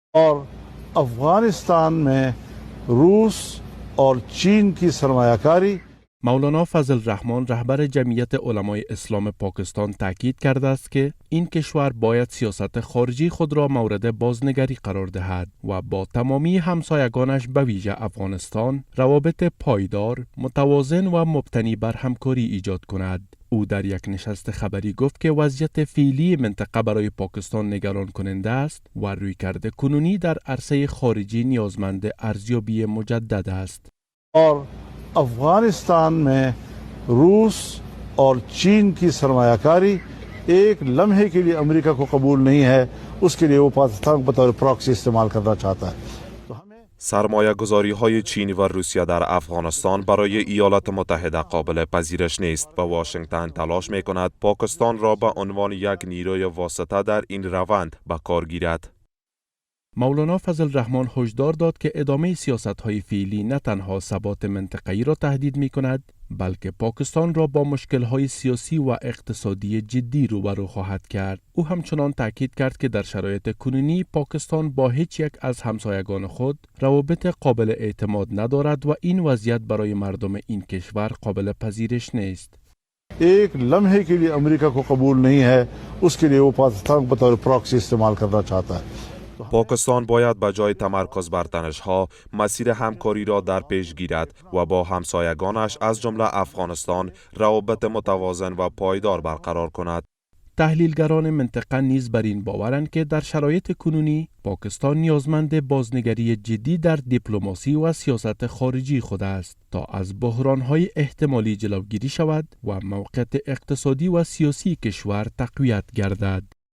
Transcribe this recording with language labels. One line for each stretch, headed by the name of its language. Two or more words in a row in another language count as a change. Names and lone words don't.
Hindi: और अफगानिस्तान में रूस और चीन की सरमायाकारी.
Persian: مولانا فضل الرحمن رهبر جمعیت علمای اسلام پاکستان تاکید کرده است که این کشور باید سیاست خارجی خود را مورد بازنگری قرار دهد و با تمامی همسایگانش به ویژه افغانستان روابط پایدار، متوازن و مبتنی بر همکاری ایجاد کند. او در یک نشست خبری گفت که وضعیت فعلی منطقه برای پاکستان نگران کننده است و رویکرد کنونی در عرصه خارجی نیازمند ارزیابی مجدد است.
Hindi: और अफगानिस्तान में रूस और चीन की सरमायाकारी एक लम्हे के लिए अमेरिका को कबूल नहीं है. उसके लिए वो पाकिस्तान को बतौर प्रॉक्सी इस्तेमाल करना चाहता है.
Persian: سرمایه گذاری های چین و روسیه در افغانستان برای ایالات متحده قابل پذیرش نیست و واشنگتن تلاش می کند پاکستان را به عنوان یک نیروی واسطه در این روند به کار گیرد. مولانا فضل الرحمن هشدار داد که ادامه سیاست‌های فعلی نه تنها ثبات منطقه‌ای را تهدید می‌کند، بلکه پاکستان را با مشکل‌های سیاسی و اقتصادی جدی روبرو خواهد کرد. او همچنان تاکید کرد که در شرایط کنونی پاکستان با هیچ یک از همسایگان خود روابط قابل اعتماد ندارد و این وضعیت برای مردم این کشور قابل پذیرش نیست.
Hindi: एक लम्हे के लिए अमेरिका को कबूल नहीं है. उसके लिए वो पाकिस्तान को बतौर प्रॉक्सी इस्तेमाल करना चाहता है.
Persian: پاکستان باید به جای تمرکز بر تنش‌ها مسیر همکاری را در پیش گیرد و با همسایگانش از جمله افغانستان روابط متوازن و پایدار برقرار کند. تحلیلگران منطقه نیز بر این باورند که در شرایط کنونی پاکستان نیازمند بازنگری جدی در دیپلماسی و سیاست خارجی خود است تا از بحران‌های احتمالی جلوگیری شود و موقعیت اقتصادی و سیاسی کشور تقویت گردد.